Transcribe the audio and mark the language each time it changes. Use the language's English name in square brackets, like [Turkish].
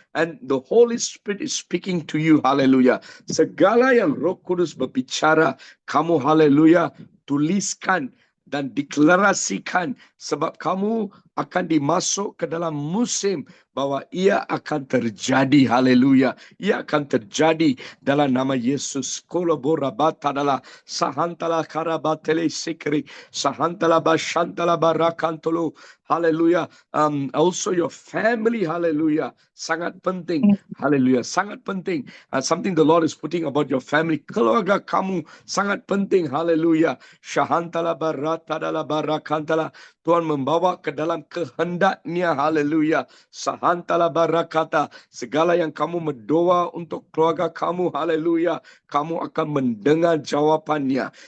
[English] And the Holy Spirit is speaking to you. Hallelujah. [Malay] Segala yang Roh Kudus berbicara, kamu, hallelujah, tuliskan dan deklarasikan, sebab kamu akan dimasuk ke dalam musim bahwa ia akan terjadi. Haleluya. Ia akan terjadi dalam nama Yesus. Kolaborabata adalah sahantala karabatele sikri, sahantala bashantala barakantolo. Haleluya. [English] Also your family, haleluya, [Malay] sangat penting. [English] Haleluya, [Malay] sangat penting. [English] Something the Lord is putting about your family. [Malay] Keluarga kamu sangat penting. Haleluya. Shahantala baratadala barakantala. Tuhan membawa ke dalam kehendaknya. Haleluya. Sahantala barakata. Segala yang kamu berdoa untuk keluarga kamu, haleluya, kamu akan mendengar jawapannya.